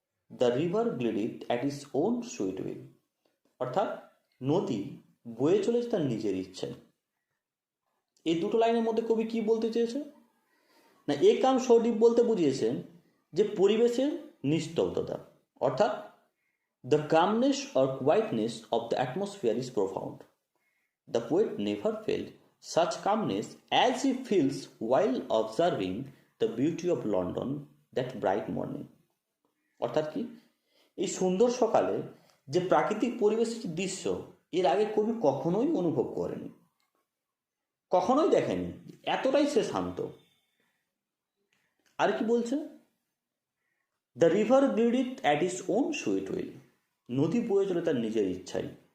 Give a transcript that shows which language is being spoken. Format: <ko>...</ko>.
<en>the river glided at its own sweet will,</en> <bn>অর্থাৎ নদী বয়ে চলেছে তার নিজের ইচ্ছায়। এই দুটো লাইনের মধ্যে কবি কি বলতে চেয়েছে না,</bn> <en>a calm so deep</en> <bn>বলতে বুঝিয়েছেন যে পরিবেশের নিস্তব্ধতা, অর্থাৎ</bn> <en>the calmness or quietness of the atmosphere is profound. The poet never felt such calmness as he feels while observing the beauty of London that bright morning.</en> <bn>অর্থাৎ কি, এই সুন্দর সকালে যে প্রাকৃতিক পরিবেশের দৃশ্য এর আগে কবি কখনোই অনুভব করেনি, কখনোই দেখেনি, এতটাই সে শান্ত। আর কি বলছে,</bn> <en>the river glided at its own sweet will,</en> <bn>নদী বয়ে চলে তার নিজের ইচ্ছায়।</bn>